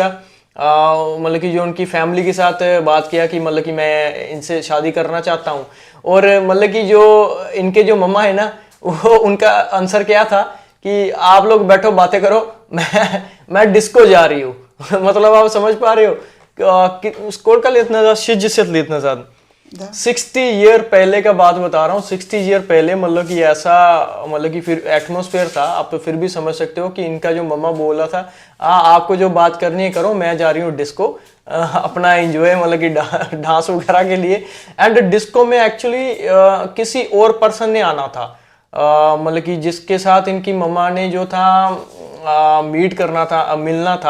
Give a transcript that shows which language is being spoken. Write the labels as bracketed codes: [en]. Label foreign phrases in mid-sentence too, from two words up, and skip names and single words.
[hi] मतलब कि जो उनकी फैमिली के साथ बात किया कि मतलब कि मैं इनसे शादी करना चाहता हूँ। और मतलब कि जो इनके जो मम्मा है ना वो उनका आंसर क्या था कि आप लोग बैठो बातें करो, मैं डिस्को जा रही हूँ। मतलब आप समझ पा रहे हो कि [ru] сколько лет назад, 60 лет назад, [hi] 60 ईयर पहले का बात बता रहा हूँ। 60 ईयर पहले मतलब कि ऐसा मतलब कि फिर एटमॉस्फेयर था। आप तो फिर भी समझ सकते हो कि इनका जो मम्मा बोला था आपको जो बात करनी है करो, मैं जा रही हूँ डिस्को अपना एंजॉय मतलब कि डांस वगैरह के लिए। एंड डिस्को में एक्चुअली किसी और पर्सन ने आना था मतलब कि जिसके साथ इनकी मम्मा ने जो था मीट करना था, मिलना था।